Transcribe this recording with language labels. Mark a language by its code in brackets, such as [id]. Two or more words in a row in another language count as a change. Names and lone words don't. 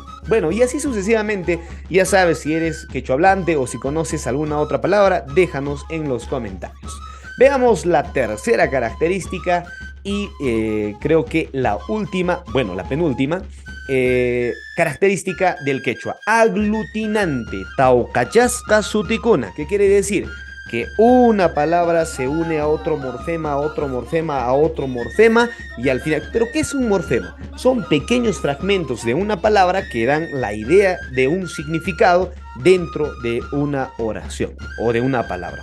[es] Bueno, y así sucesivamente, ya sabes si eres quechohablante o si conoces alguna otra palabra, déjanos en los comentarios. Veamos la tercera característica y creo que la última, bueno, la penúltima, característica del quechua, aglutinante, [qu] taucachasca suticuna. [es] ¿Qué quiere decir? Que una palabra se une a otro morfema, a otro morfema, a otro morfema y al final... ¿Pero qué es un morfema? Son pequeños fragmentos de una palabra que dan la idea de un significado dentro de una oración o de una palabra.